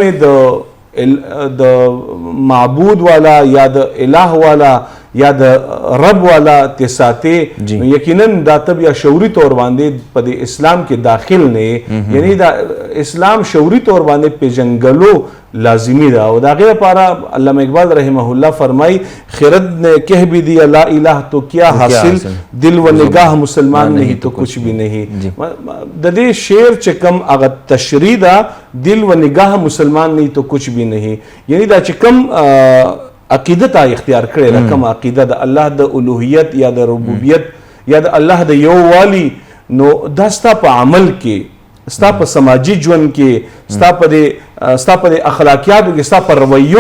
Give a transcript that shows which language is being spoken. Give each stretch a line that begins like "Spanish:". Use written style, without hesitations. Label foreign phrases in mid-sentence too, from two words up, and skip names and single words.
Pashto: تمې د معبود والا یا د الہ والا یا د رب والا تساته نو یقینا دا تب یا شعوري طور باندې په د اسلام کې داخل نه یعنی دا اسلام شعوري طور باندې پیژنګلو لازمی ده او دا غیر لپاره علامه اقبال رحمه الله فرمای
Urdu: خرد نے کہہ بھی دیا لا الہ تو کیا حاصل دل و نگاہ مسلمان نہیں تو کچھ بھی نہیں
Pashto: د دې شعر چې کوم هغه تشریح ده
Urdu: دل و نگاہ مسلمان نہیں تو کچھ بھی نہیں
Pashto: یعنی دا چې کوم عقیده تا اختیار کړی ده کوم عقیده د الله د الوهیت یا د ربوبیت یا د الله د یو والی نو دا ستا په عمل کې ستا په سماجی ژوند کې ستا په اخلاقیاتو کې ستا په رویو